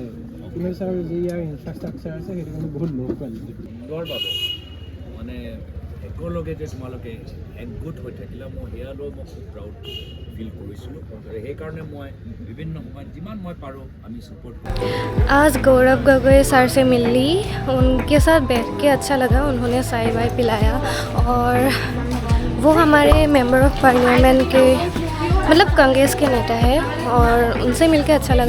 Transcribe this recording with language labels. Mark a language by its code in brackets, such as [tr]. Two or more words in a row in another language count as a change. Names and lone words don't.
[as] কিন্তু ছাৰ যি ইয়াৰ ইনফ্ৰাষ্ট্ৰাকচাৰ আছে সেইটো কিন্তু বহুত [en] low quality. [as] সুন্দৰ বাবে মানে একেলগে যে তোমালোকে একগোট হৈ থাকিলে, মই সেয়া লৈ মই খুব [en] proud feel [as] কৰিছিলোঁ। সেইকাৰণে মই বিভিন্ন সময়ত যিমান মই পাৰোঁ আমি ছাপোৰ্ট কৰোঁ। [hi] आज गौरव गगोई सर से मिल ली, उनके साथ बैठ के अच्छा लगा, उन्होंने चाय वाय पिलाया, और वो हमारे [en] member of parliament [hi] के, मतलब कांग्रेस के नेता है, और उनसे मिलके अच्छा लगा।